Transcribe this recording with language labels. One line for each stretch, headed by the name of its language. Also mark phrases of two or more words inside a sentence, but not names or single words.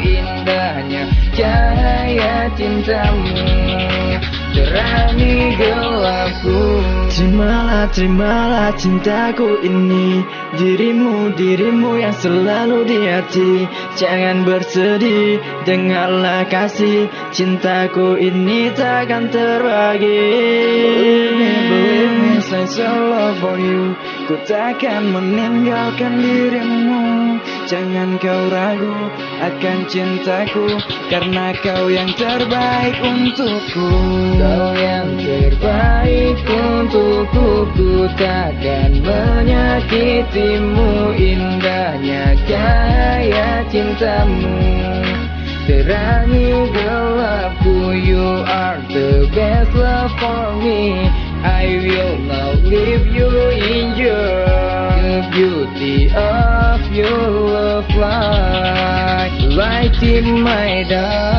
Indonesian: Indahnya cahaya cintamu terangi gelapku. Terimalah, terimalah cintaku ini. Dirimu yang selalu di hati. Jangan bersedih, dengarlah kasih. Cintaku ini takkan terbagi.
English: Believe me, say love for you.
Indonesian: Ku takkan meninggalkan dirimu. Jangan kau ragu akan cintaku, karena kau yang terbaik untukku. Kau yang terbaik untukku, ku takkan menyakitimu. Indahnya cahaya cintamu terangi gelapku.
English: You are the best love for me. I will not leave you in the beauty of your love, like light in my dark.